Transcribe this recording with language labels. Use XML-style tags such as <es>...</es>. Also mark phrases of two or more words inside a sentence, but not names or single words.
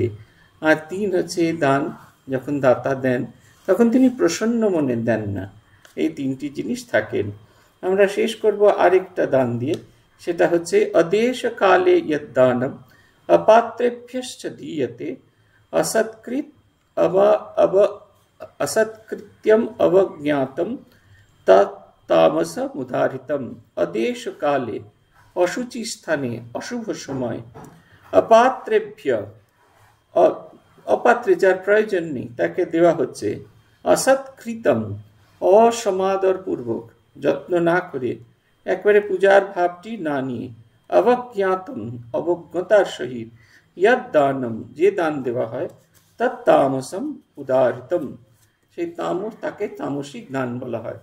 <bn>আর 3 হচ্ছে দান যখন দাতা দেন তখন তিনি প্রসন্ন মনে দেন না। এই 3টি জিনিস থাকেন। আমরা শেষ করব আরেকটা দান দিয়ে, সেটা হচ্ছে</bn> <sa>অদেশ কালে ইয়ৎ দানম অপাত্রেভ্যশ্চ দীয়তে असत्कृत्यम अवज्ञातम तामस मुदारितम। अदेश काले,</sa> <bn>অশুচি স্থানে, অশুভ সময়, অপাত্রেভ্য, অপাত্রে যার প্রয়োজন নেই তাকে দেওয়া হচ্ছে, অসৎকৃতম, অসমাদরপূর্বক, যত্ন না করে, একবারে পূজার ভাবটি না নিয়ে, অবজ্ঞাতম, অবজ্ঞতার সহিত,</bn> <sa>ইয়ৎ দানম,</sa> <bn>যে দান দেওয়া হয়,</bn> <sa>তৎতামসম উদারিতম,</sa> <bn>সেই তামস, তাকে তামসিক দান বলা হয়।</bn>